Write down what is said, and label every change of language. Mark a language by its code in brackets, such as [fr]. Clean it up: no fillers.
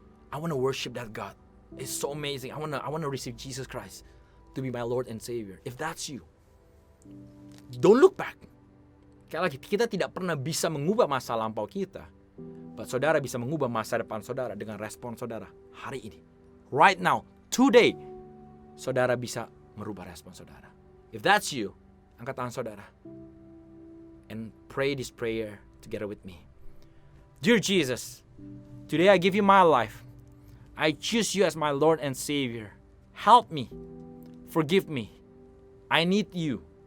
[en] I want to worship that God. It's so amazing. I want to receive Jesus Christ to be my Lord and Savior. If that's you, don't look back. [id] Kayak lagi, kita tidak pernah bisa mengubah masa lampau kita, but saudara bisa mengubah masa depan saudara dengan respon saudara hari ini. [en] Right now, today, [id] saudara bisa merubah respon saudara. [en] If that's you, [id] angkat tangan saudara [en] and pray this prayer together with me. Dear Jesus, today I give you my life. I choose you as my Lord and Savior. Help me. Forgive me. I need you.